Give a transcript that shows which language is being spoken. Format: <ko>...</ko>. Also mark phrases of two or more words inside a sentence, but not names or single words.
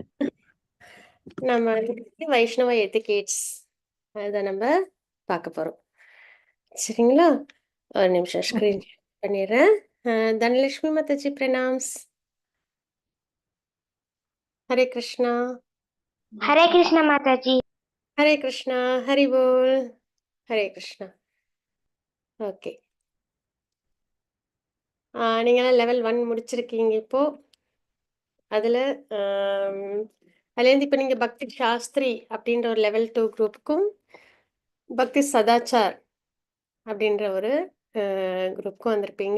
<ta>நம்ம வைஷ்ணவ எத்திகேட்ஸ் அதை நம்ம பார்க்க போறோம். சரிங்களா? ஒரு நிமிஷம் ஸ்கிரீன் பண்ணிடுறேன். தனலட்சுமி மாதாஜி பிரணாம்ஸ். ஹரே கிருஷ்ணா.</ta> <hi>हरे कृष्ण माता जी।</hi> <ta>ஹரே கிருஷ்ணா. ஹரி போல். ஹரே கிருஷ்ணா. ஓகே, நீங்களாம் லெவல் 1 முடிச்சிருக்கீங்க இப்போ. அதில் அதுலேருந்து இப்போ நீங்கள் பக்தி சாஸ்திரி அப்படின்ற ஒரு லெவல் 2 குரூப்புக்கும் பக்தி சதாச்சார் அப்படின்ற ஒரு குரூப்புக்கும் வந்திருப்பீங்க.</ta>